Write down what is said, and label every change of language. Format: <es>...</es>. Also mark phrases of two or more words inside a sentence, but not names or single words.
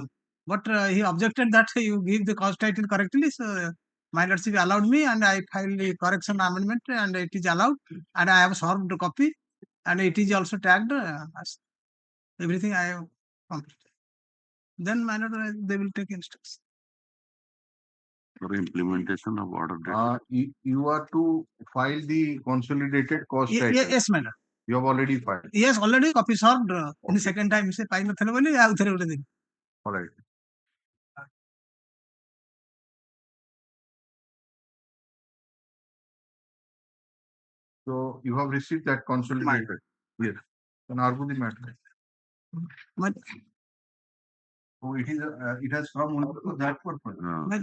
<en>But he objected that you give the cause title correctly, so my lordship allowed me, and I filed the correction amendment, and it is allowed, and I have served a copy, and it is also tagged as everything I have completed. Then, my lord, they will take instruction. For implementation of order dated. you are to file the consolidated cost title. Yes, my lord. You have already filed. Yes, already copy served. In the second time, say, file nothing</en> <or>ବୋଲି ଆଉ ଥରେ ଗୋଟେ ଦେବି.</or> <en>All right. So you have received that consolidated. Yes. Then argue the matter. But So it has come only for that purpose.</en>